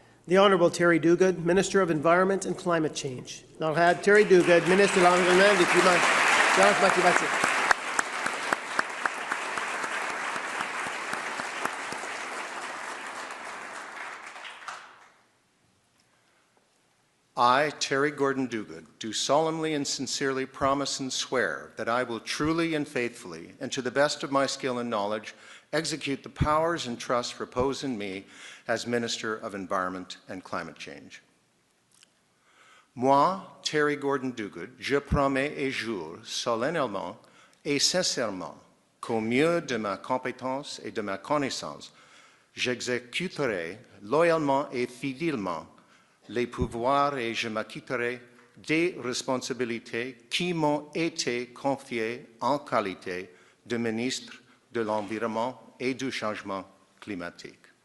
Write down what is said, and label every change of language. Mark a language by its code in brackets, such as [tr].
[en] The Honorable Terry Duguid, Minister of Environment and Climate Change. [fr] L'Honorable Terry Duguid, Ministre de l'Environnement et du Changement climatique. [en] I, Terry Gordon Duguid, do solemnly and sincerely promise and swear that I will truly and faithfully, and to the best of my skill and knowledge, execute the powers and trusts reposed in me as Minister of Environment and Climate Change. [fr] Moi, Terry Gordon Duguid, je promets et jure solennellement et sincèrement qu'au mieux de ma compétence et de ma connaissance, j'exécuterai loyalement et fidèlement les pouvoirs et je m'acquitterai des responsabilités qui m'ont été confiées en qualité de ministre de l'Environnement et du Changement climatique.